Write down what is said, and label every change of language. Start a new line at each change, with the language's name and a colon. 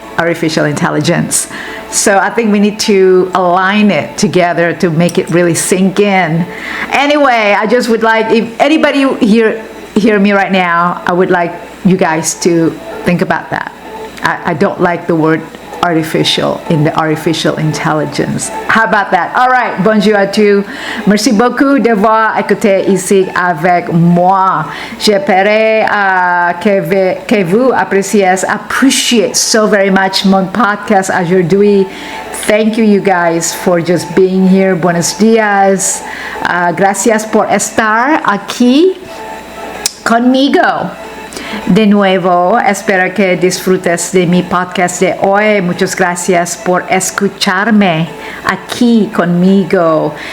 English: Artificial intelligence. So I think we need to align it together to make it really sink in. Anyway, I just would like, if anybody hear me right now, I would like you guys to think about that. I don't like the word artificial in the artificial intelligence. How about that?
French: All right, bonjour à tous. Merci beaucoup d'avoir écouté ici avec moi. J'espère que vous
English: appreciate so very much
French: mon podcast aujourd'hui.
English: Thank you guys for just being here.
Spanish: Buenos días. Gracias por estar aquí conmigo. De nuevo, espero que disfrutes de mi podcast de hoy. Muchas gracias por escucharme aquí conmigo.